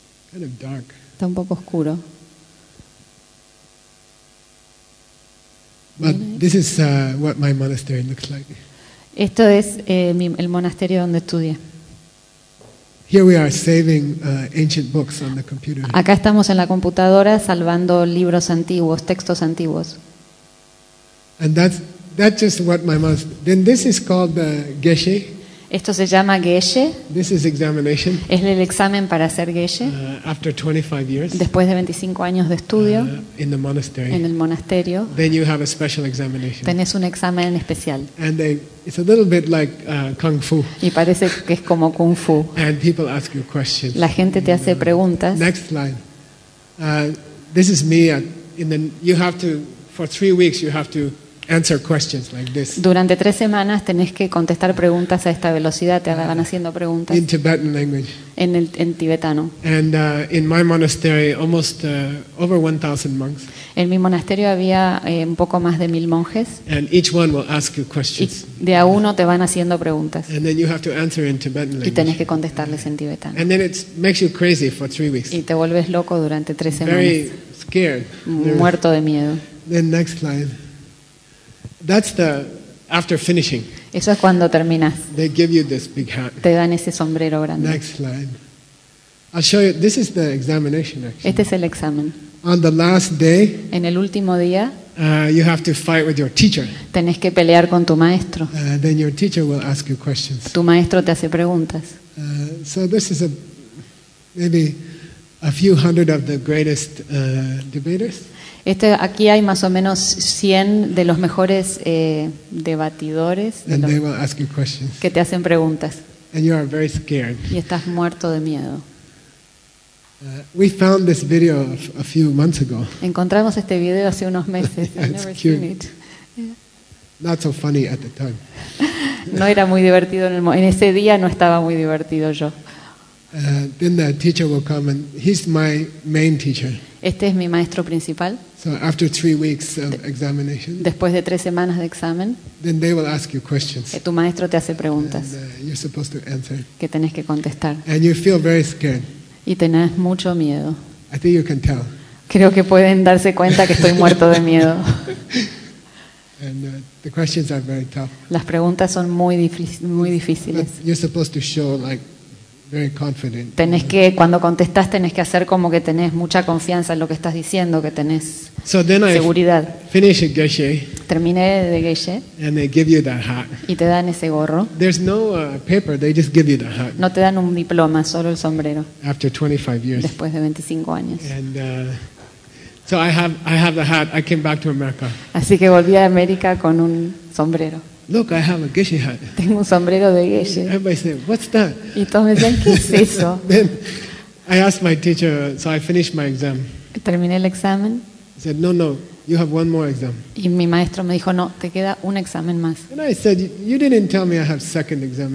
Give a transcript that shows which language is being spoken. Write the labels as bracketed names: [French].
[English] Kind of dark. [Spanish] Está un poco oscuro. [English] But this is what my monastery looks like. [Spanish] Esto es el monasterio donde estudié. [English] Here we are saving ancient books on the computer. [Spanish] Acá estamos en la computadora salvando libros antiguos, textos antiguos. [English] And that's just what my monastery. Then this is called the Geshe. [Spanish] Esto se llama Geshe. [English] This is examination. [Spanish] Es el examen para hacer Geshe. [English] After 25 years. [Spanish] Después de 25 años de estudio. [English] In the monastery. [Spanish] En el monasterio. [English] Then you have a special examination. [Spanish] Tenés un examen especial. [English] And it's a little bit like kung fu. [Spanish] Y parece que es como kung fu. [English] And people ask you questions. [Spanish] La gente te hace preguntas. [English] Next slide. This is me. You have to for 3 weeks. You have to. Answer questions like this. [Spanish] Durante 3 semanas tenés que contestar preguntas a esta velocidad, te van haciendo preguntas. [English] In Tibetan language. [Spanish] En tibetano. [English] And in my monastery, almost over 1,000 monks. [Spanish] En mi monasterio había un poco más de 1,000 monjes. [English] And each one will ask you questions. [Spanish] Y de a uno te van haciendo preguntas. [English] And then you have to answer in Tibetan language. [Spanish] Y tenés que contestarles en tibetano. [English] And then it makes you crazy for 3 weeks. [Spanish] Y te vuelves loco durante 3 semanas. [English] Very scared. [Spanish] Muerto de miedo. [English] Then next slide. That's the after finishing. [Spanish] Eso es cuando terminas. [English] They give you this big hat. [Spanish] Te dan ese sombrero grande. [English] Next slide. I'll show you. This is the examination. Actually. [Spanish] Este es el examen. [English] On the last day. [Spanish] En el último día. [English] You have to fight with your teacher. [Spanish] Tenés que pelear con tu maestro. [English] Then your teacher will ask you questions. [Spanish] Tu maestro te hace preguntas. [English] So this is maybe a few hundred of the greatest debaters. [Spanish] Este, aquí hay más o menos 100 de los mejores debatidores que te hacen preguntas. [English] And you are very scared. [Spanish] Y estás muerto de miedo. [English] We found this video a few months ago. [Spanish] Encontramos este video hace unos meses. [English] Yeah, it's never cute. Seen it. Not so funny at the time. [Spanish] No era muy divertido en ese día, no estaba muy divertido yo. [English] Then the teacher will come and he's my main teacher. [Spanish] Este es mi maestro principal. [English] So after 3 weeks of examination. [Spanish] Después de 3 semanas de examen. [English] Then they will ask you questions. [Spanish] Tu maestro te hace preguntas. [English] You're supposed to answer. [Spanish] Que tenés que contestar. [English] And you feel very scared. [Spanish] Y tenés mucho miedo. [English] I think you can tell. [Spanish] Creo que pueden darse cuenta que estoy muerto de miedo. [English] And the questions are very tough. [Spanish] Las preguntas son muy difíciles. [English] But you're supposed to show like very confident. [Spanish] Tenés que, cuando contestás, tenés que hacer como que tenés mucha confianza en lo que estás diciendo, que tenés seguridad. Terminé de Geshe. [English] And they give you that hat. [Spanish] Y te dan ese gorro. [English] There's no paper, they just give you the hat. [Spanish] No te dan un diploma, solo el sombrero. [English] After 25 years. [Spanish] Después de 25 años. [English] And so I have the hat. I came back to America. [Spanish] Así que volví a América con un sombrero. [English] Look, I have a Geshe hat. [Spanish] Tengo un sombrero de Geshe. [English] Everybody said, "What's that?" [Spanish] Y todos me decían, ¿qué es eso? [English] Then I asked my teacher, so I finished my exam. [Spanish] Terminé el examen. [English] He said, "No, you have one more exam." [Spanish] Y mi maestro me dijo, "No, te queda un examen más." [English] And I said, "You didn't tell me I have second examination."